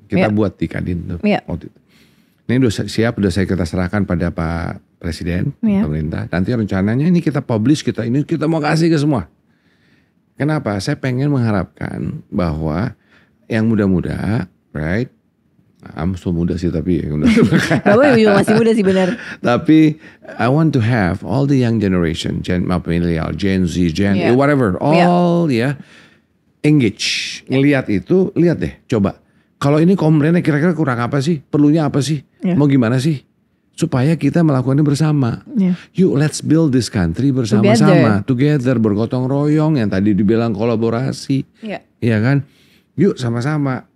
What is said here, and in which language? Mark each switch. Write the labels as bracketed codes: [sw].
[id] Kita buat di Kadin tuh. Ini udah kita serahkan pada Pak Presiden, pemerintah. Nanti rencananya ini kita publish, kita mau kasih ke semua. Kenapa? Saya pengen mengharapkan bahwa yang muda-muda, [en] right? I'm so [id] muda sih tapi Bapak juga masih muda sih benar. Tapi [en] I want to have all the young generation, millennial, Gen Z, whatever, all engage. [id] Ngelihat itu, lihat deh, coba. Kalau ini komplainnya kira-kira kurang apa sih? Perlunya apa sih? Mau gimana sih? Supaya kita melakukannya bersama. Yuk [en] let's build this country [id] bersama-sama. [en] Together, [id] bergotong royong yang tadi dibilang kolaborasi. Ya kan? Yuk sama-sama.